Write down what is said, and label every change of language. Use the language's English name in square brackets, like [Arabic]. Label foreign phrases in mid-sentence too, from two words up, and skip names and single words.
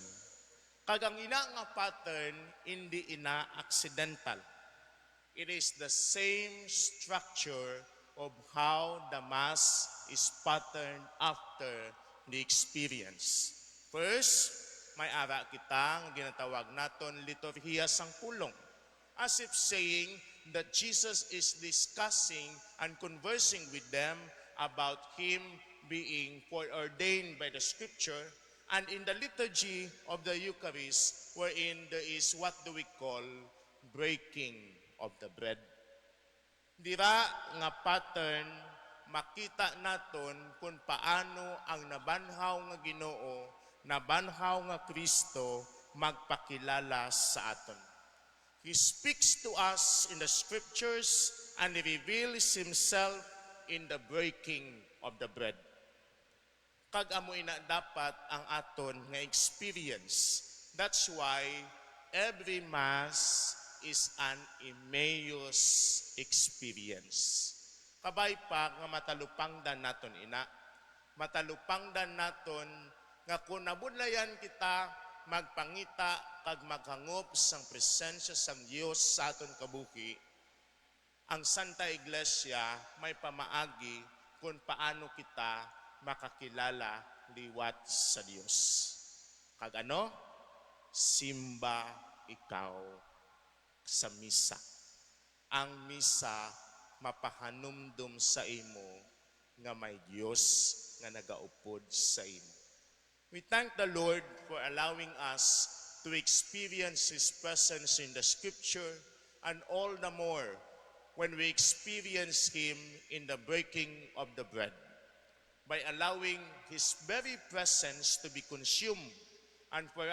[Hiligaynon] Kagang ina nga pattern, hindi ina accidental. [English] It is the same structure of how the Mass is patterned after the experience. First, [Hiligaynon] may ara kita ang ginatawag naton liturhiya sang pulong. [English] As if saying that Jesus is discussing and conversing with them about him being foreordained by the scripture, and in the liturgy of the Eucharist, wherein there is what do we call breaking of the bread. [Hiligaynon] Dira nga pattern, makita naton kung paano ang nabanhaw nga Ginoo, nabanhaw nga Kristo magpakilala sa aton. [English] He speaks to us in the scriptures and he reveals himself in the breaking of the bread. [Hiligaynon] Kag amo ina dapat ang aton nga experience. [English] That's why every Mass is an Emmaus experience. [Hiligaynon] Kabay pa nga matalupangdan naton ina. Matalupangdan naton nga kung nabudlayan kita magpangita kag maghangop sang presensya sang Dios sa aton kabuhi, ang Santa Iglesia may pamaagi kung paano kita makakilala liwat sa Dios. Kag ano? Simba ikaw sa misa. Ang misa mapahanumdum sa imo nga may Dios nga nagaupod sa imo. [English] We thank the Lord for allowing us to experience His presence in the Scripture, and all the more when we experience Him in the breaking of the bread, by allowing His very presence to be consumed, and for